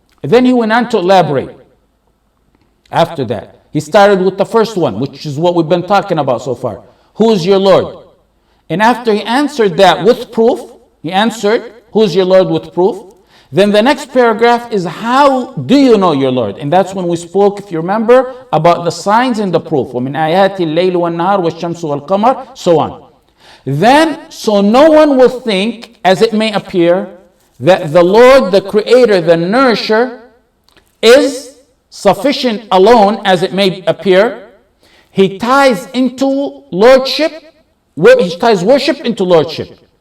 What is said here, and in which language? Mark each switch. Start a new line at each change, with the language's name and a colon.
English: Then he went on to elaborate. After that, he started with the first one, which is what we've been talking about so far. Who is your Lord? And after he answered that with proof, he answered, who is your Lord, with proof. Then the next paragraph is, how do you know your Lord? And that's when we spoke, if you remember, about the signs and the proof.
Arabic: وَمِنْ آيَاتِ اللَّيْلِ وَالنَّهَارِ وَالشَّمْسُ وَالْقَمَرِ,
English: so on. Then, so no one will think, as it may appear, that the Lord, the Creator, the Nourisher, is sufficient alone, as it may appear. He ties into lordship, he ties worship into lordship.